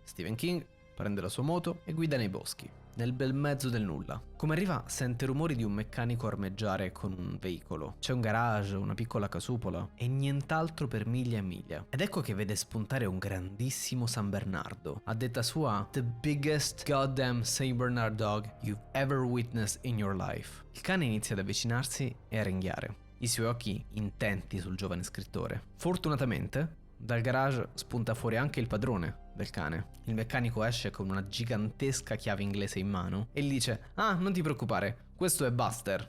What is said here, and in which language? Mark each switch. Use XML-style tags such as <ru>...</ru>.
<it>Stephen King prende la sua moto e guida nei boschi, nel bel mezzo del nulla. Come arriva, sente rumori di un meccanico armeggiare con un veicolo. C'è un garage, una piccola casupola e nient'altro per miglia e miglia. Ed ecco che vede spuntare un grandissimo San Bernardo. A detta sua,</it> <en>the biggest goddamn Saint Bernard dog you've ever witnessed in your life.</en> <it>Il cane inizia ad avvicinarsi e a ringhiare, i suoi occhi intenti sul giovane scrittore. Fortunatamente, dal garage spunta fuori anche il padrone del cane. Il meccanico esce con una gigantesca chiave inglese in mano e gli dice: ah, non ti preoccupare, questo è Buster.</it>